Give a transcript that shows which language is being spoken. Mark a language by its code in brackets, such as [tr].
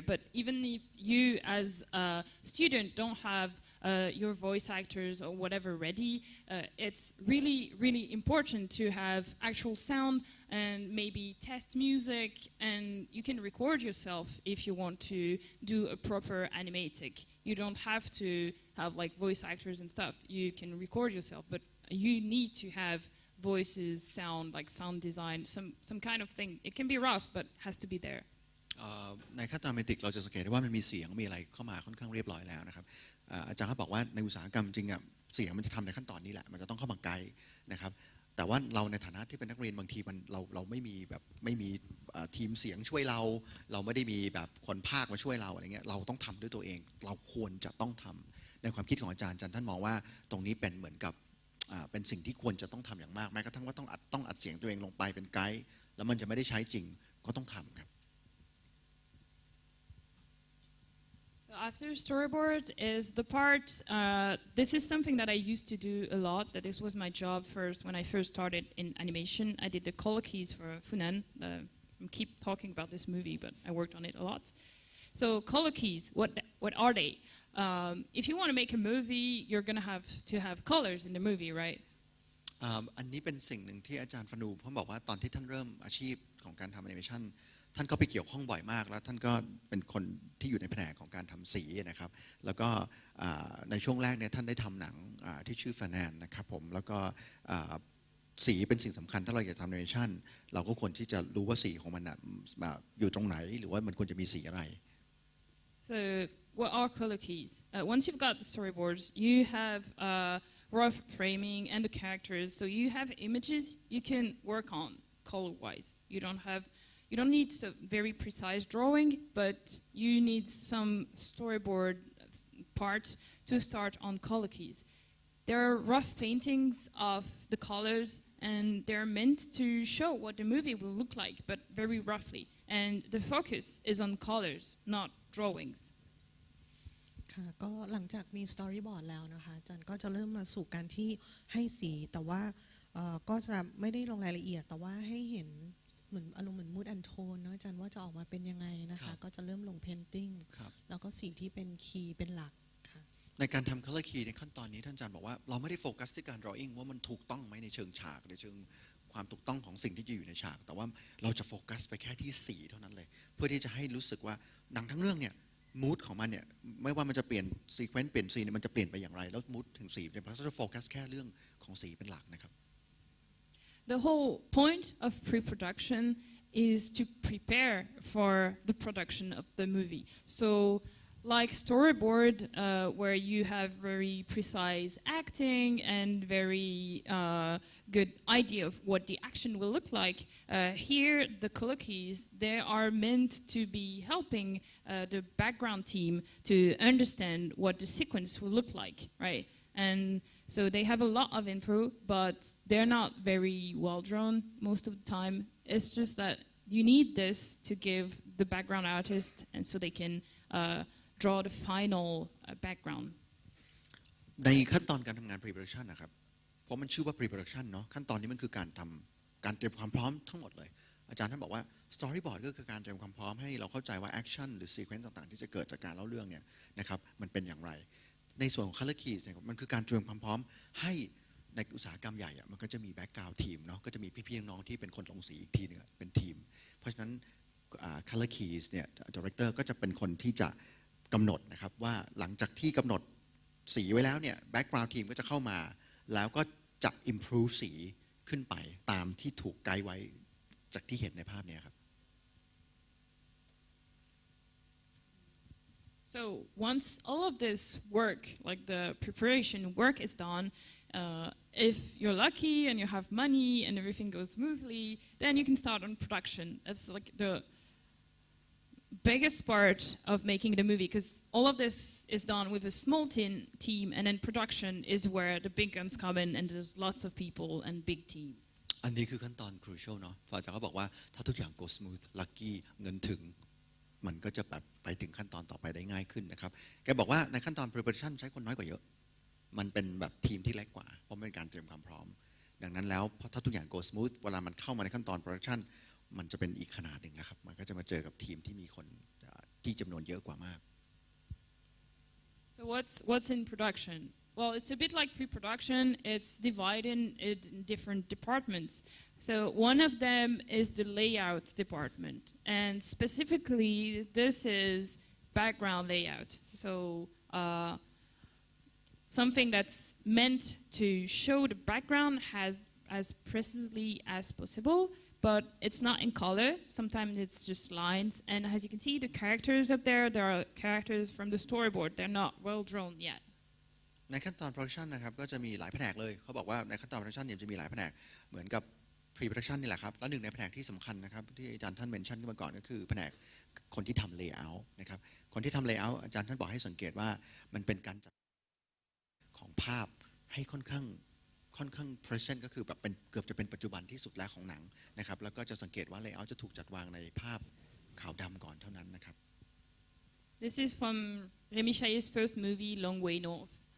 [en] But even if you, as a student, don't have your voice actors or whatever ready, it's really important to have actual sound and maybe test music, and you can record yourself if you want to do a proper animatic. You don't have to have like voice actors and stuff. You can record yourself, but you need to have voices, sound, like sound design, some kind of thing. It can be rough, but has to be there. [th] ในขั้นตอน Animatic เราจะสังเกตได้ว่ามันมีเสียงมีอะไรเข้ามาค่อนข้างเรียบร้อยแล้วนะครับอาจารย์เขาบอกว่าในอุตสาหกรรมจริงเสียงมันจะทำในขั้นตอนนี้แหละมันจะต้องเข้ามาไกด์นะครับแต่ว่าเราในฐานะที่เป็นนักเรียนบางทีเราไม่มีทีมเสียงช่วยเราไม่ได้มีแบบคนภาคมาช่วยเราอะไรเงี้ยเราต้องทำด้วยตัวเองเราควรจะต้องทำในความคิดของอาจารย์ท่านมองว่าตรงนี้เป็นเหมือนกับเป็นสิ่งที่ควรจะต้องทำอย่างมากแม้กระทั่งว่าต้องอัดเสียงตัวเองลงไปเป็นไกด์แล้วมันจะไม่ได้ใช้จริงก็ต้องทำครับ [en] After storyboard is the part, this is something that I used to do a lot, that this was my job first when I first started in animation. I did the color keys for Funan. I keep talking about this movie, but I worked on it a lot. So color keys, what are they? If you want to make a movie, you're going to have colors in the movie, right? [th] อันนี้เป็นสิ่งหนึ่งที่อาจารย์ฟนูเขาบอกว่าตอนที่ท่านเริ่มอาชีพของการทำแอนิเมชันท่านก็ไปเกี่ยวข้องบ่อยมากแล้วท่านก็เป็นคนที่อยู่ในแผนกของการทำสีนะครับแล้วก็ในช่วงแรกเนี่ยท่านได้ทำหนังที่ชื่อแฟนแนนนะครับผมแล้วก็สีเป็นสิ่งสำคัญถ้าเราอยากทำแอนิเมชันเราก็ควรที่จะรู้ว่าสีของมันอยู่ตรงไหนหรือว่ามันควรจะมีสีอะไร [en] So what are color keys? Once you've got the storyboards, you have rough framing and the characters. So you have images you can work on color-wise. You don't need a very precise drawing, but you need some storyboard parts to start on color keys. There are rough paintings of the colors, and they're meant to show what the movie will look like, but very roughly. And the focus is on colors, not drawings. [th] ค่ะก็หลังจากมี storyboard แล้วนะคะอาจารย์ก็จะเริ่มมาสู่การที่ให้สีแต่ว่าก็จะไม่ได้ลงรายละเอียดแต่ว่าให้เห็นเหมือนอารมณ์เหมือน [en] mood and tone [th] นะอาจารย์ว่าจะออกมาเป็นยังไงนะคะก็จะเริ่มลง painting แล้วก็สีที่เป็นคีย์เป็นหลักค่ะ ในการทำ color key ในขั้นตอนนี้ท่านอาจารย์บอกว่าเราไม่ได้โฟกัสที่การ drawing ว่ามันถูกต้องไหมในเชิงฉากในเชิงความถูกต้องของสิ่งที่จะอยู่ในฉากแต่ว่าเราจะโฟกัสไปแค่ที่สีเท่านั้นเลยเพื่อที่จะให้รู้สึกว่าหนังทั้งเรื่องเนี่ย mood ของมันเนี่ยไม่ว่ามันจะเปลี่ยน sequence เปลี่ยนซีนมันจะเปลี่ยนไปอย่างไรแล้ว mood ถึงสีเนี่ยเราจะโฟกัสแค่เรื่องของสีเป็นหลักนะครับ [en] The whole point of pre-production is to prepare for the production of the movie. So like storyboard, where you have very precise acting and very good idea of what the action will look like, here the color keys, they are meant to be helping the background team to understand what the sequence will look like, right? And so they have a lot of info, but they're not very well drawn most of the time. It's just that you need this to give the background artist, and so they can draw the final background. [th] ในขั้นตอนการทำงาน pre-production นะครับเพราะมันชื่อว่า pre-production เนาะขั้นตอนนี้มันคือการเตรียมความพร้อมทั้งหมดเลยอาจารย์ท่านบอกว่า storyboard ก็คือการเตรียมความพร้อมให้เราเข้าใจว่า action หรือ sequence ต่างๆที่จะเกิดจากการเล่าเรื่องเนี่ยนะครับมันเป็นอย่างไรในส่วนของ color keys เนี่ยมันคือการเตรียมความพร้อมให้ในอุตสาหกรรมใหญ่มันก็จะมี background team เนาะก็จะมีพี่ๆน้องๆที่เป็นคนลงสีอีกทีนึงเป็นทีมเพราะฉะนั้น color keys เนี่ย director ก็จะเป็นคนที่จะกำหนดนะครับว่าหลังจากที่กำหนดสีไว้แล้วเนี่ย background team ก็จะเข้ามาแล้วก็จะ improve สีขึ้นไปตามที่ถูกไกด์ไว้จากที่เห็นในภาพนี้ครับ [en] So once all of this work, like the preparation work is done, if you're lucky and you have money and everything goes smoothly, then you can start on production. That's like the biggest part of making the movie, because all of this is done with a small team, and then production is where the big guns come in, and there's lots of people and big teams. [th] อันนี้คือขั้นตอน crucial เนาะอาจารย์ก็บอกว่าถ้าทุกอย่าง [en] go smooth lucky [th] เงินถึงมันก็จะแบบไปถึงขั้นตอนต่อไปได้ง่ายขึ้นนะครับแกบอกว่าในขั้นตอน preparation ใช้คนน้อยกว่าเยอะมันเป็นแบบทีมที่เล็กกว่าเพราะเป็นการเตรียมความพร้อมดังนั้นแล้วถ้าทุกอย่าง [en] go smooth [th] เวลามันเข้ามาในขั้นตอน production มันจะเป็นอีกขนาดหนึ่งนะครับมันก็จะมาเจอกับทีมที่มีคนที่จำนวนเยอะกว่ามาก [en] So what's in production? Well, it's a bit like pre-production. It's divided in different departments. So one of them is the layout department, and specifically this is background layout. So something that's meant to show the background as precisely as possible, but it's not in color. Sometimes it's just lines. And as you can see, the characters up there, there are characters from the storyboard. They're not well drawn yet. [th] ในขั้นตอน production นะครับก็จะมีหลายแผนกเลยเขาบอกว่าในขั้นตอน production เนี่ยจะมีหลายแผนกเหมือนกับ pre-production นี่แหละครับแล้วหนึ่งในแผนกที่สำคัญนะครับที่อาจารย์ท่านเมนชั่นขึ้นมาก่อนก็คือแผนกคนที่ทำ layout นะครับคนที่ทำ layout อาจารย์ท่านบอกให้สังเกตว่ามันเป็นการจัดของภาพให้ค่อนข้าง present ก็คือแบบเป็นเกือบจะเป็นปัจจุบันที่สุดแล้วของหนังนะครับแล้วก็จะสังเกตว่า layout จะถูกจัดวางในภาพขาวดำก่อนเท่านั้นนะครับ [en] This is from Rémi Chaillet's first movie, Long Way North.